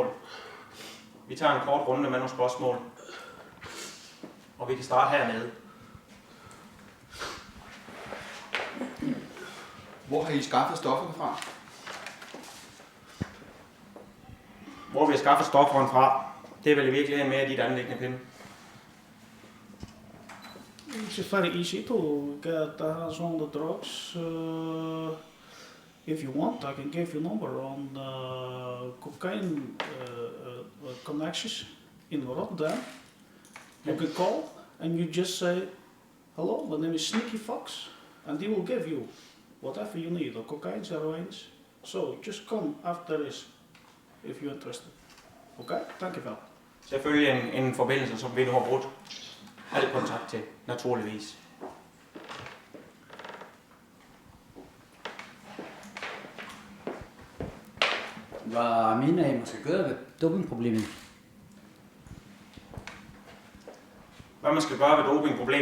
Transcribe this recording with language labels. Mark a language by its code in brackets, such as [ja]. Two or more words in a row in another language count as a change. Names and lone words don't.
[da] Vi tager en kort runde med nogle spørgsmål. Og vi kan starte hernede. Hvor har I skaffet stofferne fra? Hvor vi har skaffet stofferne fra, det er vel i virkeligheden mere dit anliggende, Pinde. [en] It's very easy to get the hands on the drugs. If you want, I can give you number on cocaine connections in Rotterdam. You can call and you just say, hello, my name is Sneaky Fox, and they will give you whatever you need, or cocaine, heroines. So just come after this, if you're interested. Okay? Thank you, [da] vel. Selvfølgelig en forbindelse, som vi nu har brugt al kontakt til, naturligvis. Hvad mener I, man skal gøre ved dopingproblemet? Hvad man skal gøre ved dopingproblemet?